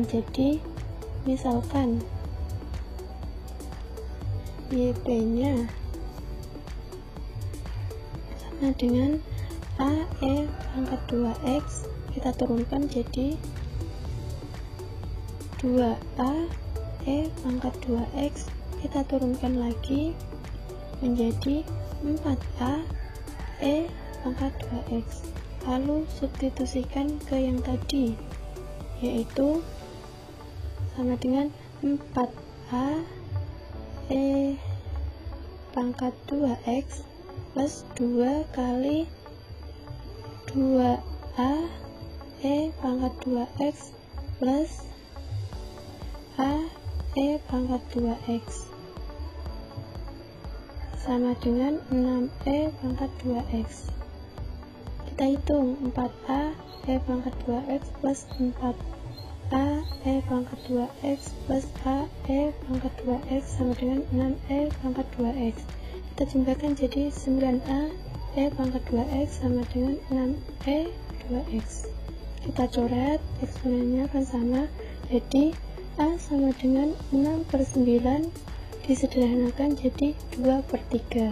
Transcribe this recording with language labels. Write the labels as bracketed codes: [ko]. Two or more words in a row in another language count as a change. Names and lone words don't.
[id] Jadi misalkan YP-nya sama dengan AE pangkat 2X, kita turunkan jadi 2A E pangkat 2X, kita turunkan lagi menjadi 4A E pangkat 2X. Lalu substitusikan ke yang tadi, yaitu sama dengan 4A E pangkat 2X plus 2 kali 2A E pangkat 2X plus A E pangkat 2X sama dengan 6E pangkat 2X. Kita hitung 4A E pangkat 2X plus 4A E pangkat 2X plus A E pangkat 2X sama dengan 6E pangkat 2X. Kita jumlahkan jadi 9A E pangkat 2X sama dengan 6E 2X. Kita coret, eksponennya akan sama, jadi A sama dengan 6/9, disederhanakan jadi 2/3.